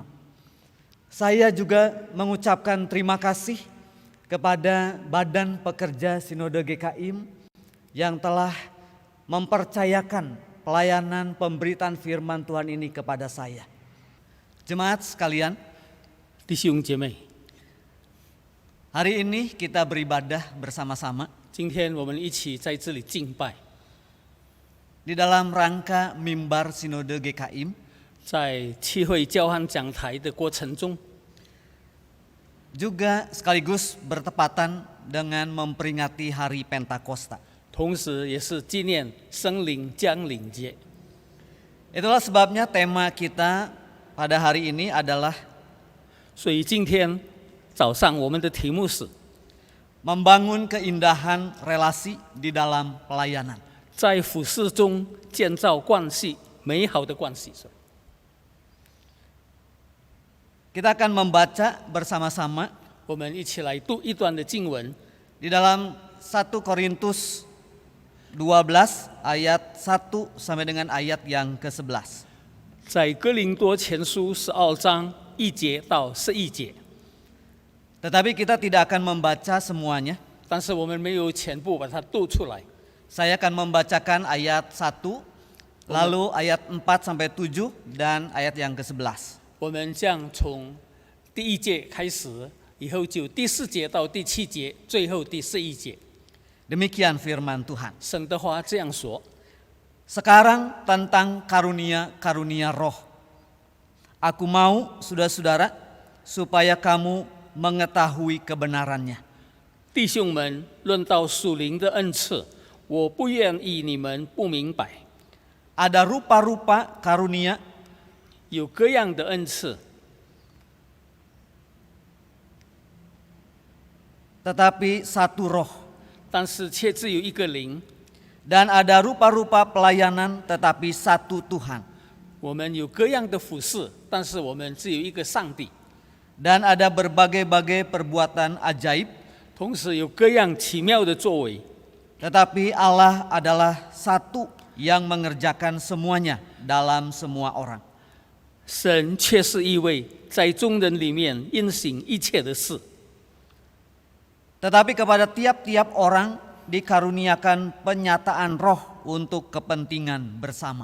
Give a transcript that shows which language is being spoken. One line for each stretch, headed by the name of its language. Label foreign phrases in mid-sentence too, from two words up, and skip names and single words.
Indonesian: Saya juga mengucapkan terima kasih kepada Badan Pekerja Sinode GKIM yang telah mempercayakan pelayanan pemberitaan firman Tuhan ini kepada saya. Jemaat sekalian,
Chinese: 弟兄姐妹，
Indonesian: hari ini kita beribadah bersama-sama
Chinese: 今天我们一起在这里敬拜，
Indonesian: di dalam rangka mimbar Sinode GKIM,
Chinese: 在契会交换讲台的过程中，
Indonesian: juga sekaligus bertepatan dengan memperingati hari Pentakosta.
Chinese: 同时也是纪念圣灵降临节。
Indonesian: Itulah sebabnya tema kita pada hari ini adalah
Chinese: 所以今天早上我们的题目是
Indonesian: membangun keindahan relasi di dalam pelayanan.
Chinese: 在服事中建造关系，美好的关系。
Indonesian: Kita akan membaca bersama-sama
Chinese: 我们一起来读一段的经文，
Indonesian: di dalam 1 Korintus 12 ayat 1 sampai dengan ayat yang ke-11.
Chinese: 在哥林多前书12章1节到11节。
Indonesian: Tetapi kita tidak akan membaca semuanya.
Chinese: 但是我们没有全部把它读出来。
Indonesian: Saya akan membacakan ayat 1, lalu ayat 4 sampai 7 dan ayat yang ke-11.
Chinese: 我们将从第1节开始，以后就第4节到第7节，最后第11节。
Indonesian: Demikian firman Tuhan.
Chinese: 神的话这样说：
Indonesian: Sekarang tentang karunia-karunia roh. Aku mau, saudara-saudara, supaya kamu mengetahui kebenarannya.
Chinese: 弟兄们，论到属灵的恩赐，我不愿意你们不明白。
Indonesian: Ada rupa-rupa karunia,
Chinese: 有各样的恩赐，
Indonesian: tetapi satu roh.
Chinese: 但是却只有一个灵。
Indonesian: Dan ada rupa-rupa pelayanan, tetapi satu Tuhan.
Chinese: 我们有各样的服事，但是我们只有一个上帝。
Indonesian: Dan ada berbagai-bagai perbuatan ajaib,
Chinese: 同时有各样奇妙的作为，
Indonesian: tetapi Allah adalah satu yang mengerjakan semuanya dalam semua orang.
Chinese: 神却是一位在众人里面运行一切的事。
Indonesian: Tetapi kepada tiap-tiap orang dikaruniakan penyataan roh untuk kepentingan bersama.